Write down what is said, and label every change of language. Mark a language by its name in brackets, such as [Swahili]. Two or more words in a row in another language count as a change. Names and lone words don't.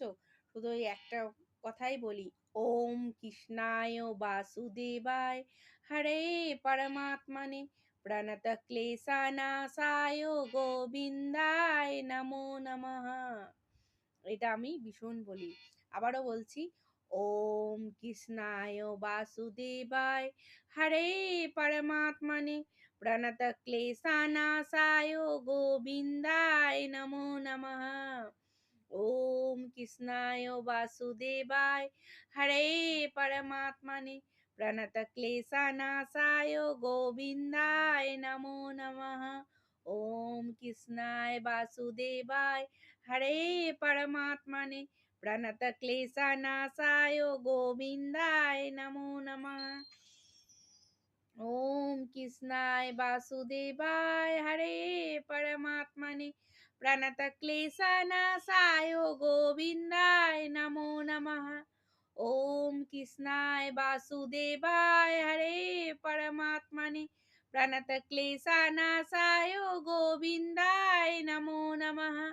[Bangla] শুধু ওই একটা কথাই বলি, [Sanskrit] ওম কৃষ্ণায় বাসুদেবায় হরে পরমাত্মনে প্রণত ক্লেশানাশায় গোবিন্দায় নমো নমঃ। [Bangla] এটা আমি ভীষণ বলি। আবারও বলছি, [Sanskrit] ওম কৃষ্ণায় বাসুদেবায় হরে পরমাত্মনে প্রণত ক্লেশানাশায় গোবিন্দায় নমো নমঃ। ওম কৃষ্ণায় বাসুদেবায় হরে পরমাত্মনে প্রণত ক্লেশানাশায় গোবিন্দায় নমো নমঃ। ওম কৃষ্ণায় বাসুদেবায় হরে পরমাত্মনে প্রণত ক্লেশানাশায় গোবিন্দায় নমো নমঃ। ओम कृष्णाय वासुदेवाय हरे परमात्मने प्रणत क्लेशनाशाय गोविंदाय नमो नमः। ओम कृष्णाय वासुदेवाय हरे परमात्मने प्रणत क्लेशनाशाय गोविंदाय नमो नमः।